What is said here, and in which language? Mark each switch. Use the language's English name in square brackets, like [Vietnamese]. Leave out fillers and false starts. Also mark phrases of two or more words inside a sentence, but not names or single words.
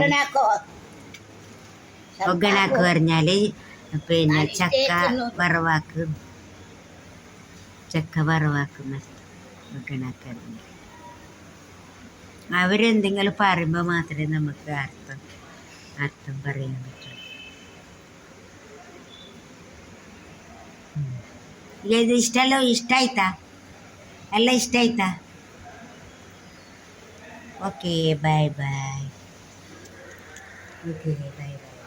[Malayalam] ഒഗണാക്ക് പറഞ്ഞാൽ പിന്നെ ചക്ക വറവാക്കുന്ന ഒഗണാക്ക് പറഞ്ഞാൽ. അവരെന്തെങ്കിലും പറയുമ്പോൾ മാത്രമേ നമുക്ക് അർത്ഥം പറയാൻ പറ്റുള്ളൂ. [Kannada] ಇದು ಇಷ್ಟೆಲ್ಲ ಇಷ್ಟ ಆಯ್ತಾ? ಎಲ್ಲ ಇಷ್ಟ ಆಯ್ತಾ? [English] okay bye bye. okay bye bye.